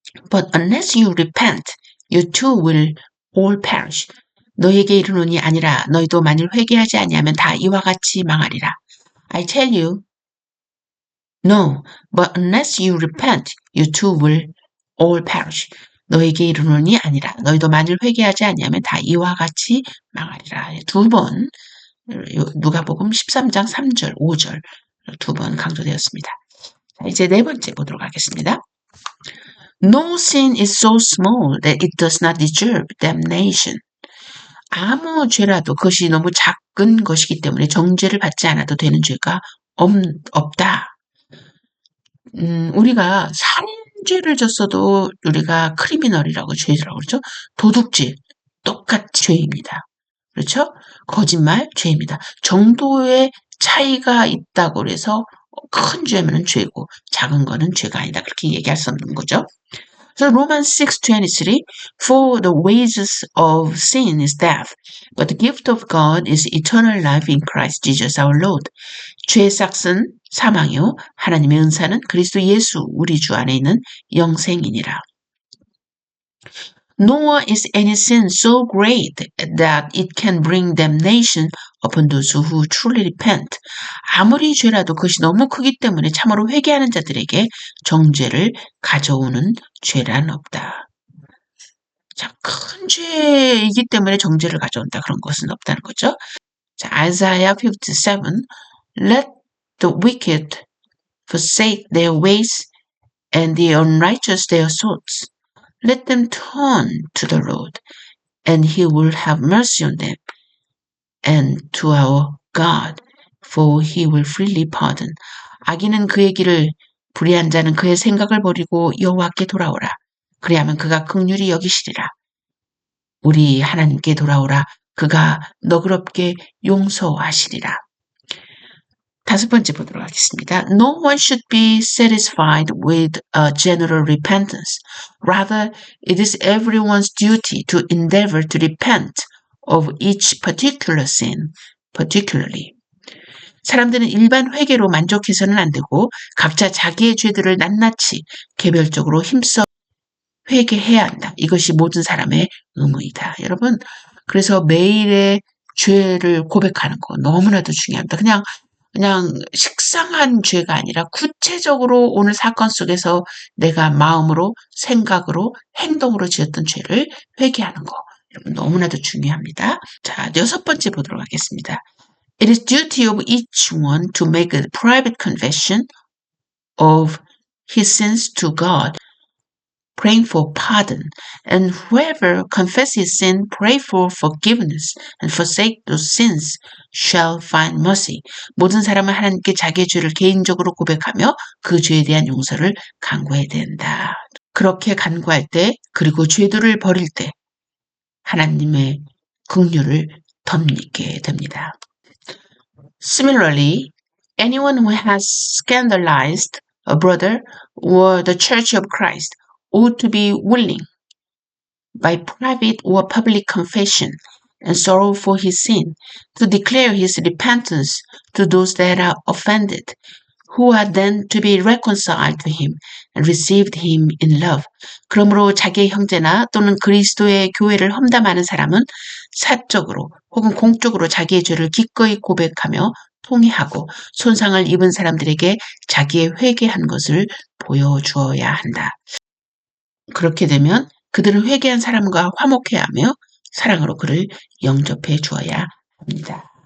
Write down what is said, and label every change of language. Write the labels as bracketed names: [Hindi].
[English] But unless you repent, you too will all perish. [Korean] 너에게 이르노니 아니라 너희도 만일 회개하지 아니하면 다 이와 같이 망하리라. [English] I tell you, no, but unless you repent, you too will all perish. [Korean] 너에게 이르노니 아니라 너희도 만일 회개하지 아니하면 다 이와 같이 망하리라. 두 번 누가복음 13장 3절, 5절 두 번 강조되었습니다. 자, 이제 네 번째 보도록 하겠습니다. No sin is so small that it does not deserve damnation. 아무 죄라도 그것이 너무 작은 것이기 때문에 정죄를 받지 않아도 되는 죄가 없다. 우리가 살인죄를 졌어도 우리가 크리미널이라고 죄라고 그러죠. 도둑질 똑같이 죄입니다. 그렇죠? 거짓말 죄입니다. 정도의 차이가 있다고 해서 큰 죄면 죄고 작은 거는 죄가 아니다. 그렇게 얘기할 수 없는 거죠. [English] So Romans 6:23, for the wages of sin is death, but the gift of God is eternal life in Christ Jesus our Lord. [Korean] 죄의 삭은 사망이요 하나님의 은사는 그리스도 예수 우리 주 안에 있는 영생이니라. [English] Nor is any sin so great that it can bring damnation upon those who truly repent. [Korean] 아무리 죄라도 그것이 너무 크기 때문에 참으로 회개하는 자들에게 정죄를 가져오는 죄란 없다. 자, 큰 죄이기 때문에 정죄를 가져온다. 그런 것은 없다는 거죠. [English] 자, Isaiah 57, Let the wicked forsake their ways and the unrighteous their thoughts. Let them turn to the Lord, and He will have mercy on them, and to our God, for He will freely pardon. [Korean] 악인은 그의 길을, 불의한 자는 그의 생각을 버리고 여호와께 돌아오라. 그리하면 그가 긍휼히 여기시리라. 우리 하나님께 돌아오라. 그가 너그럽게 용서하시리라. 다섯 번째 보도록 하겠습니다. [English] No one should be satisfied with a general repentance. Rather, it is everyone's duty to endeavor to repent of each particular sin, particularly. [Korean] 사람들은 일반 회개로 만족해서는 안 되고 각자 자기의 죄들을 낱낱이 개별적으로 힘써 회개해야 한다. 이것이 모든 사람의 의무이다. 여러분, 그래서 매일의 죄를 고백하는 거 너무나도 중요합니다. 그냥 식상한 죄가 아니라 구체적으로 오늘 사건 속에서 내가 마음으로, 생각으로, 행동으로 지었던 죄를 회개하는 거. 여러분 너무나도 중요합니다. 자, 여섯 번째 보도록 하겠습니다. [English] It is duty of each one to make a private confession of his sins to God, praying for pardon, and whoever confesses sin, pray for forgiveness, and forsake those sins, shall find mercy. [Korean] 모든 사람은 하나님께 자기의 죄를 개인적으로 고백하며 그 죄에 대한 용서를 간구해야 된다. 그렇게 간구할 때, 그리고 죄들을 버릴 때 하나님의 긍휼을 덧입게 됩니다. [English] Similarly, anyone who has scandalized a brother or the Church of Christ ought to be willing, by private or public confession and sorrow for his sin, to declare his repentance to those that are offended, who are then to be reconciled to him and received him in love. [Korean] 그러므로 자기의 형제나 또는 그리스도의 교회를 험담하는 사람은 사적으로 혹은 공적으로 자기의 죄를 기꺼이 고백하며 통회하고 손상을 입은 사람들에게 자기의 회개한 것을 보여주어야 한다. 그렇게 되면 그들은 회개한 사람과 화목해야 하며 사랑으로 그를 영접해 주어야 합니다.